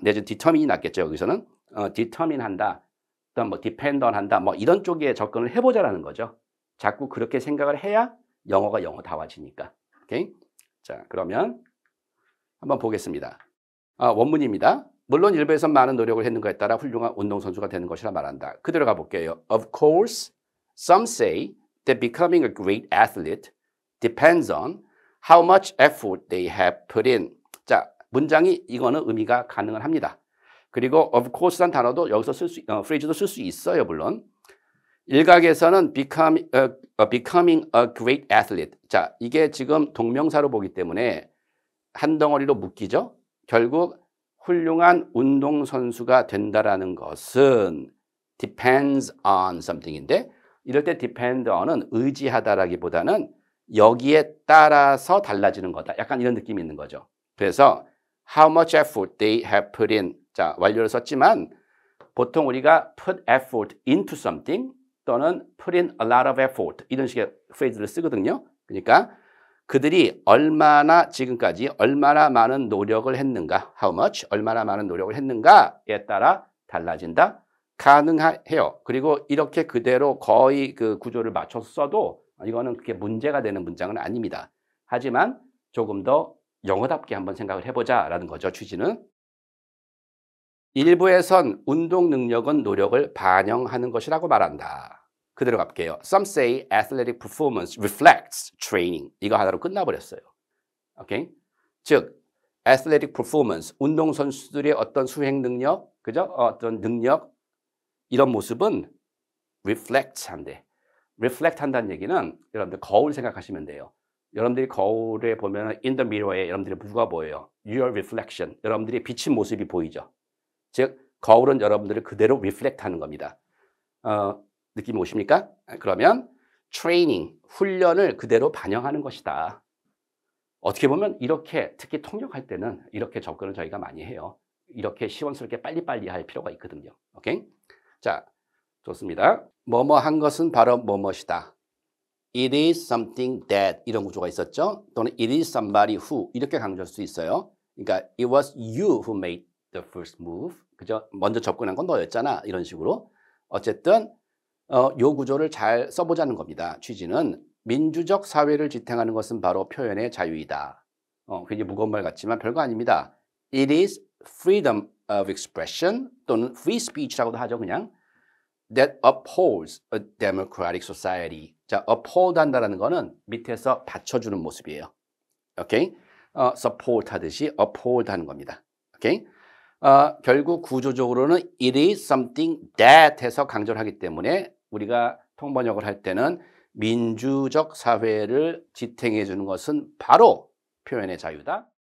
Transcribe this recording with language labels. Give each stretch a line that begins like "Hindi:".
Korean: 내지 determine이 낫겠죠, 여기서는. determine 한다. 또는 뭐 depend on 한다. 뭐 이런 쪽에 접근을 해보자라는 거죠. 자꾸 그렇게 생각을 해야 영어가 영어다워지니까. 오케이? 자, 그러면 한번 보겠습니다. 원문입니다. 물론 일부에서 많은 노력을 했는 것에 따라 훌륭한 운동선수가 되는 것이라 말한다. 그대로 가볼게요.
English: Of course, some say that becoming a great athlete depends on how much effort they have put in.
Korean: 자, 문장이 이거는 의미가 가능은 합니다. 그리고 of course란 단어도 여기서 phrase도 쓸 수 있어요, 물론. 일각에서는
English: becoming a great athlete.
Korean: 자, 이게 지금 동명사로 보기 때문에 한 덩어리로 묶이죠. 결국 훌륭한 운동선수가 된다라는 것은
English: depends on something
Korean: 인데 이럴 때 depend on은 의지하다라기보다는 여기에 따라서 달라지는 거다. 약간 이런 느낌이 있는 거죠.
English: 그래서 how much effort they have put in.
Korean: 자, 완료를 썼지만 보통 우리가
English: put effort into something 또는 put in a lot of effort
Korean: 이런 식의 phrase를 쓰거든요. 그러니까 그들이 지금까지 얼마나 많은 노력을 했는가, how much, 얼마나 많은 노력을 했는가에 따라 달라진다. 가능해요. 그리고 이렇게 그대로 거의 그 구조를 맞춰서 써도 이거는 그렇게 문제가 되는 문장은 아닙니다. 하지만 조금 더 영어답게 한번 생각을 해보자라는 거죠, 취지는. 일부에선 운동 능력은 노력을 반영하는 것이라고 말한다. 그대로 갈게요.
English: Some say athletic performance reflects training.
Korean: 이거 하나로 끝나버렸어요. 오케이? 즉, athletic performance, 운동선수들의 어떤 수행 능력, 그죠? 어떤 능력, 이런 모습은 reflect 한대. reflect 한다는 얘기는 여러분들 거울 생각하시면 돼요. 여러분들이 거울에 보면
English: in the mirror
Korean: 에 여러분들이 누가 보여요?
English: Your reflection.
Korean: 여러분들이 비친 모습이 보이죠. 즉, 거울은 여러분들을 그대로 reflect 하는 겁니다. 느낌이 오십니까? 그러면 트레이닝, 훈련을 그대로 반영하는 것이다. 어떻게 보면 이렇게 특히 통역할 때는 이렇게 접근을 저희가 많이 해요. 이렇게 시원스럽게 빨리빨리 할 필요가 있거든요. 오케이? 자, 좋습니다. 뭐뭐 한 것은 바로 뭐뭐이다.
English: It is something that
Korean: 이런 구조가 있었죠. 또는
English: it is somebody who
Korean: 이렇게 강조할 수 있어요. 그러니까
English: it was you who made the first move.
Korean: 그죠? 먼저 접근한 건 너였잖아. 이런 식으로. 어쨌든 요 구조를 잘 써보자는 겁니다. 취지는 민주적 사회를 지탱하는 것은 바로 표현의 자유이다. 굉장히 무거운 말 같지만 별거 아닙니다.
English: It is freedom of expression 또는 free speech라고도 하죠. 그냥 that upholds a democratic society.
Korean: 자, uphold 한다는 거는 밑에서 받쳐주는 모습이에요. 오케이? support 하듯이 uphold 하는 겁니다. 오케이? 결국 구조적으로는
English: it is something that
Korean: 해서 강조를 하기 때문에 우리가 통번역을 할 때는 민주적 사회를 지탱해 주는 것은 바로 표현의 자유다.